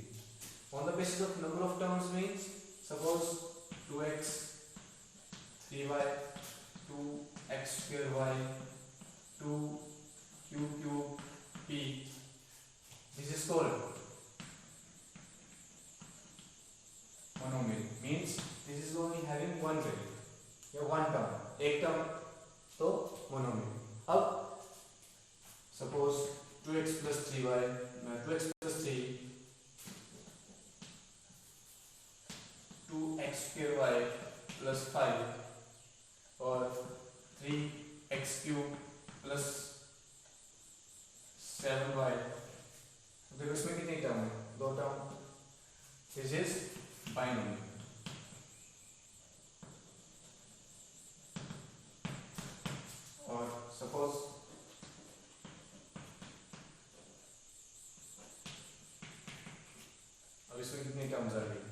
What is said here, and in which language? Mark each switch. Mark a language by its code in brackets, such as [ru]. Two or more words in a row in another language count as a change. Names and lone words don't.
[en] On the basis of number of terms means suppose 2x 3y 2x square y 2q cube p. This is called monomial. Means this is only having one value या one term, [hi] एक term तो monomial. [en] अब suppose 2x plus 3y 2x plus 3 2x square y plus 5 और 3x cube plus 7y. [hi] देखो इसमें कितनी टर्म है? [en] दो term. this is binomial. [hi] और सपोज अब इसमें कितनी टर्म्स आ गई?